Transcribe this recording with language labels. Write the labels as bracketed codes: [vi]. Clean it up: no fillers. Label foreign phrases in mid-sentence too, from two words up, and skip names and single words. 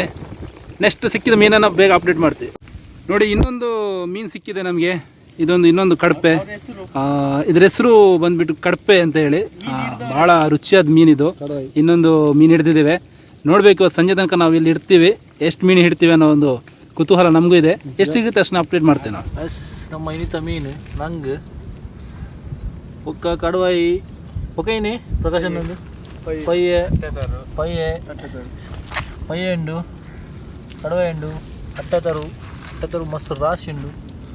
[kn] ನೆಕ್ಸ್ಟ್ ಸಿಕ್ಕಿದ ಮೀನನ್ನು ಬೇಗ ಅಪ್ಡೇಟ್ ಮಾಡ್ತೀವಿ. ನೋಡಿ ಇನ್ನೊಂದು ಮೀನು ಸಿಕ್ಕಿದೆ ನಮಗೆ, ಇನ್ನೊಂದು ಕಡಪೆ. ಇದ್ರ ಹೆಸರು ಬಂದ್ಬಿಟ್ಟು ಕಡಪೆ ಅಂತ ಹೇಳಿ, ಭಾಳ ರುಚಿಯಾದ ಮೀನಿದು. ಇನ್ನೊಂದು ಮೀನು ಹಿಡ್ದಿದ್ದೇವೆ, ನೋಡಬೇಕು ಸಂಜೆ ತನಕ ನಾವು ಇಲ್ಲಿ ಇಡ್ತೀವಿ. ಎಷ್ಟು ಮೀನು ಹಿಡ್ತೀವಿ ಅನ್ನೋ ಒಂದು ಕುತೂಹಲ ನಮಗೂ ಇದೆ. ಎಷ್ಟು ಸಿಗುತ್ತೆ ಅಷ್ಟನ್ನ ಅಪ್ಡೇಟ್ ಮಾಡ್ತೇವೆ ನಾವು. [tcy] ನಮ್ಮ ಇನ್ನಿತ ಮೀನು ನಂಗೆ ಒಕ್ಕ ಕಡುವಾಯಿ ಒಕ್ಕೈನಿ ಪ್ರಕಾಶನೊಂದು ಪಯ್ಯೆ ಉಂಡು, ಕಡುವಾಯಿ ಉಂಡು, ಅಟ್ಟತರು ಮಸ್ತ್ ರಾಶಿ ಉಂಡು.